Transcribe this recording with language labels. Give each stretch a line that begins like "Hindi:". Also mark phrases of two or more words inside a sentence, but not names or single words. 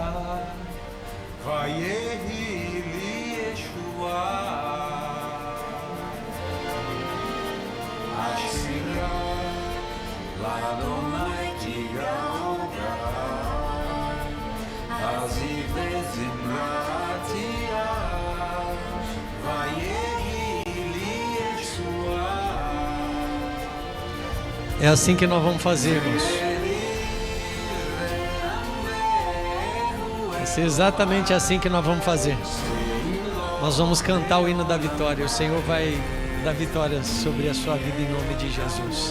Hebrew: ויהי לי ישועה אשירה לה' כי גאה גאה עזי וזמרת יה
Portuguese: É assim que nós vamos fazer, irmãos. Vai ser exatamente assim que nós vamos fazer. Nós vamos cantar o hino da vitória. O Senhor vai dar vitória sobre a sua vida em nome de Jesus.